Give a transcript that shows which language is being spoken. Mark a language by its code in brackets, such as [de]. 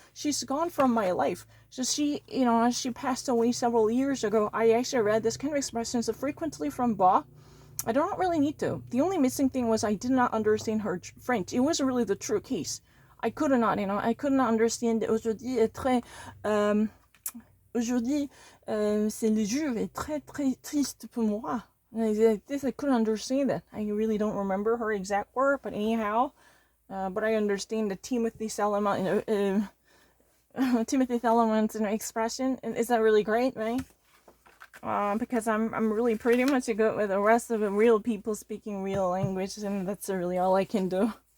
[en] She's gone from my life. So she passed away several years ago. I actually read this kind of expressions frequently from Bach. I don't really need to. The only missing thing was I did not understand her French. It was really the true case. I could not, I could not understand. [fr] Aujourd'hui est très, aujourd'hui, c'est le jour est très très triste pour moi. [en] I couldn't understand that. I really don't remember her exact word, but anyhow, but I understand the Timothy Salaman, Timothy Salaman's expression. Is that really great, right? Because I'm really pretty much good with the rest of the real people speaking real language, and that's really all I can do.